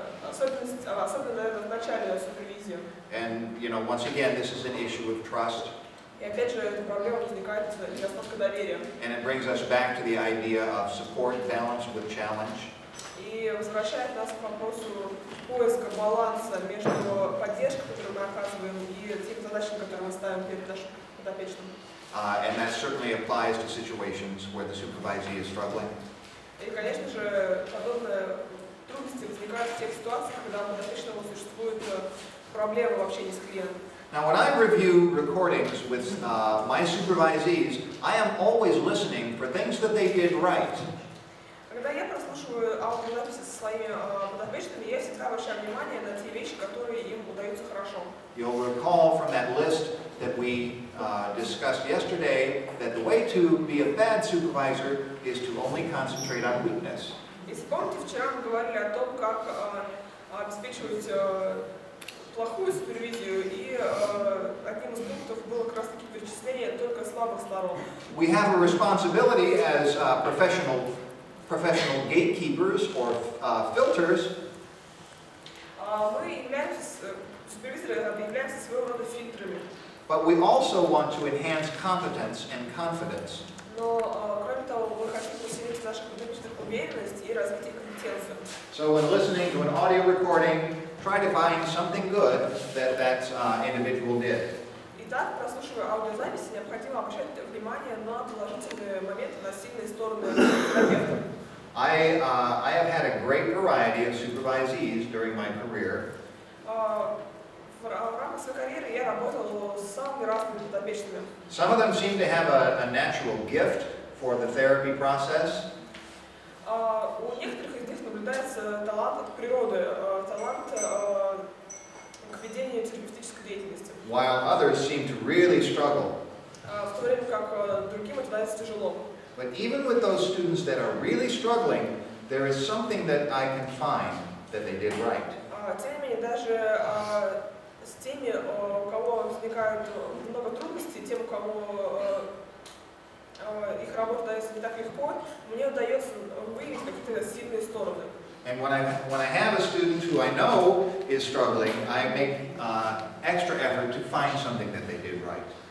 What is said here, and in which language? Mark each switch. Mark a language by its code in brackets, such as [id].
[ru] Особенно, наверное, в начале супервизии. [en] And, you know, once again, this is an issue of trust. [ru] И опять же, эта проблема возникает из недостатка доверия. [en] And it brings us back to the idea of support balanced with challenge. [ru] И возвращает нас к вопросу поиска баланса между поддержкой, которую мы оказываем, и теми задачами, которые мы ставим перед нашим подопечным. [en] And that certainly applies to situations where the supervisee is struggling. [ru] И, конечно же, подобные трудности возникают в тех ситуациях, когда у подопечного существуют проблемы в общении с клиентом. [en] Now, when I review recordings with my supervisees, I am always listening for things that they did right. [ru] Когда я прослушиваю аудиозаписи со своими подопечными, я всегда обращаю внимание на те вещи, которые им удаются хорошо. [en] You'll recall from that list that we discussed yesterday that the way to be a bad supervisor is to only concentrate on weakness. [ru] И вспомните, вчера мы говорили о том, как обеспечивать плохую супервизию, и одним из пунктов было как раз таки перечисление только слабых сторон. [en] We have a responsibility as professional gatekeepers or filters. [ru] Мы являемся, супервизоры являемся своего рода фильтрами. [en] But we also want to enhance competence and confidence. [ru] Но, кроме того, мы хотим усилить наших подопечных уверенность и развить их компетенцию. [en] So when listening to an audio recording, try to find something good that individual did. [ru] Итак, прослушивая аудиозаписи, необходимо обращать внимание на положительные моменты, на сильные стороны терапевта. [en] I have had a great variety of supervisees during my career. [ru] В рамках своей карьеры я работал с самыми разными подопечными. [en] Some of them seem to have a natural gift for the therapy process. [ru] У некоторых из них наблюдается талант от природы, талант к ведению терапевтической деятельности. [en] While others seem to really struggle. [ru] В то время как другим это дается тяжело. [en] But even with those students that are really struggling, there is something that I can find that they did right. [ru] Тем не менее, даже с теми, у кого возникают много трудностей, тем, у кого их работа дается не так легко, мне удается выявить какие-то сильные стороны. [en] And when I have a student who I know is struggling, I make extra effort to find something that they did right.